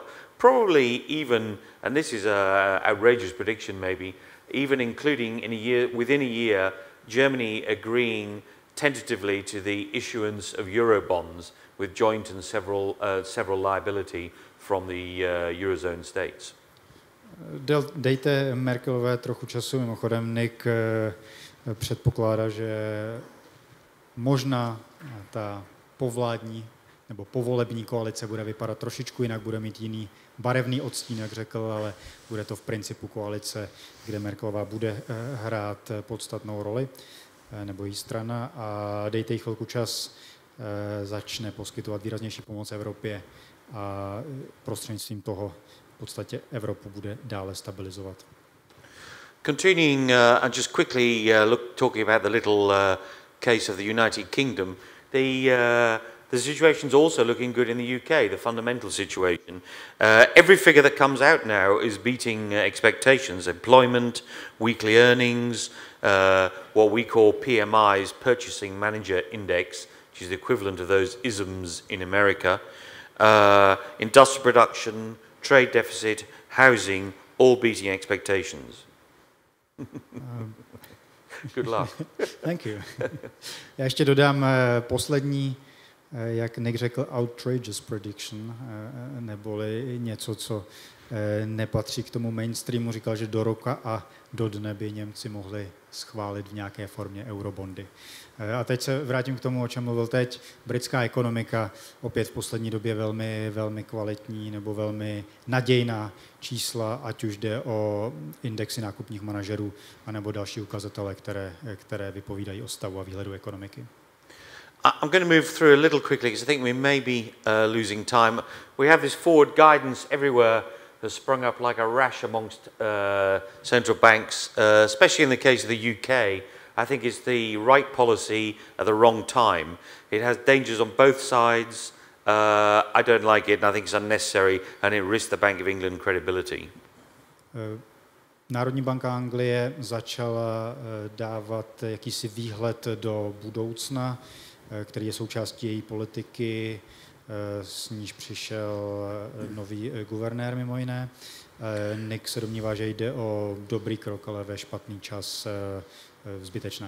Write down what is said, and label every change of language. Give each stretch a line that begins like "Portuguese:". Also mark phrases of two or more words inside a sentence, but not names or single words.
English: Probably even, and this is an outrageous prediction maybe, even including within a year, Germany agreeing tentatively to the issuance of Eurobonds with joint and several liability from the Eurozone states.
Czech: Dejte Merkelové trochu času, mimochodem Nick předpokládá, že možná ta povládní nebo povolební koalice bude vypadat trošičku jinak, bude mít jiný barevný odstín, jak řekl, ale bude to v principu koalice, kde Merkelová bude hrát podstatnou roli, nebo její strana, a dejte jí chvilku čas, začne poskytovat výraznější pomoc Evropě a prostřednictvím toho v podstatě Evropu bude dále stabilizovat.
English: Continuing and just quickly talking about the little case of the United Kingdom, the situation's also looking good in the UK, the fundamental situation. Every figure that comes out now is beating expectations. Employment, weekly earnings, what we call PMI's Purchasing Manager Index, which is the equivalent of those isms in America, industrial production, trade deficit, housing, all beating expectations. Good luck. Thank you.
Czech: Já ještě dodám poslední, jak Nick řekl,
English: outrageous prediction,
Czech: neboli něco, co nepatří k tomu mainstreamu. Říkal, že do roka a do dne by Němci mohli schválit v nějaké formě eurobondy. A teď se vrátím k tomu, o čem mluvil teď. Britská ekonomika opět v poslední době velmi, velmi kvalitní nebo velmi nadějná čísla, ať už jde o indexy nákupních manažerů, anebo další ukazatele, které vypovídají o stavu a výhledu ekonomiky.
English: I'm going to move through a little quickly because I think we may be losing time. We have this forward guidance everywhere has sprung up like a rash amongst central banks, especially in the case of the UK. I think it's the right policy at the wrong time. It has dangers on both sides. I don't like it, and I think it's unnecessary, and it risks the Bank of England credibility.
Czech: Národní banka Anglie začala dávat jakýsi výhled do budoucna, který je součástí její politiky, s níž přišel nový guvernér mimo jiné. Nick se domnívá, že jde o dobrý krok, ale ve špatný čas zbytečné.